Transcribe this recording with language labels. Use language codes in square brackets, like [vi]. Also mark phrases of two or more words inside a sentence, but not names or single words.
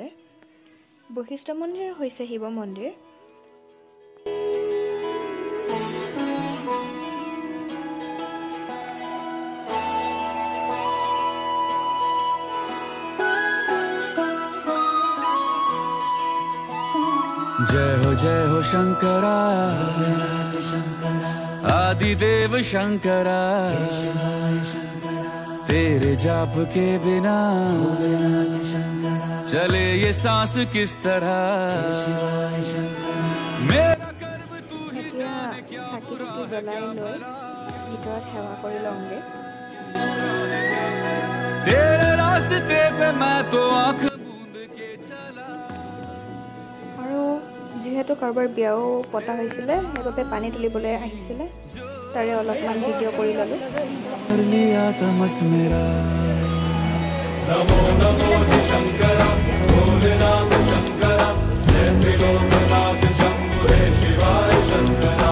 [as] বশিষ্ঠ মন্দিৰ হৈছে শিৱ মন্দিৰ। [hi] जय हो शंकरा आदिदेव शंकरा, तेरे जाप के बिना चले ये सांस किस तरह, मेरा कर्म तू ही जाने क्या बुरा है क्या भला, [as] ভিতৰত সেৱা কৰি লওঁগে। [hi] तेरे रास्ते पे मैं तो आँख मूंद के चला। [as] আৰু যিহেতু কাৰোবাৰ বিয়াও পতা হৈছিলে সেইবাবে পানী তুলিবলৈ আহিছিলে, তাৰে অলপমান ভিডিঅ' কৰি ল'লোঁ। [hi] नमो नमो शंकरा भोलेनाथ शंकरा, जय त्रिलोकनाथ शंभो हे शिवाय शंकरा।